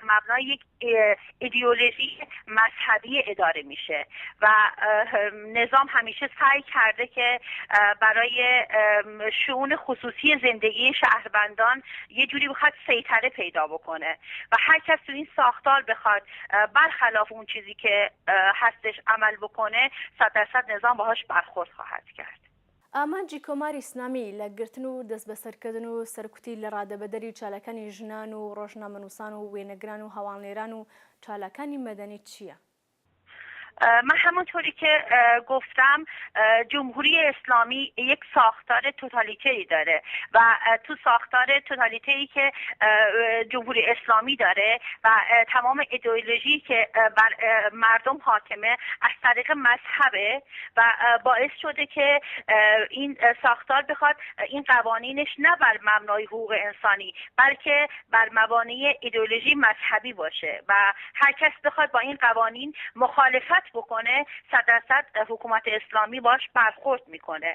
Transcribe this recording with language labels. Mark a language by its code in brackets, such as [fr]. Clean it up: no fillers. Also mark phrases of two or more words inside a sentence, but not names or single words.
[fa] مبنای یک ایدئولوژی مذهبی اداره میشه و نظام همیشه سعی کرده که برای شؤون خصوصی زندگی شهروندان یه جوری بخواد سیطره پیدا بکنه و هر کس تو این ساختار بخواد برخلاف اون چیزی که هستش عمل بکنه 100% نظام باهاش برخورد خواهد کرد. [ckb] ئامانجی کۆماری ئیسلامی لە گرتن و دەست بەسەرکردن و سەرکوتی لە ڕادەبەدەری چالەکانی ژنان و ڕۆژنامەنووسان و وێنەگران و هەواڵێران و چالەکانی مەدەنی چییە؟ [fa] من همونطوری که گفتم جمهوری اسلامی یک ساختار توتالیتری داره و تو ساختار توتالیتری که جمهوری اسلامی داره و تمام ایدئولوژی که بر مردم حاکمه از طریق مذهبه و باعث شده که این ساختار بخواد این قوانینش نه بر مبنای حقوق انسانی بلکه بر مبانی ایدئولوژی مذهبی باشه و هر کس بخواد با این قوانین مخالفت بکنه 100% حکومت اسلامی باش برخورد میکنه.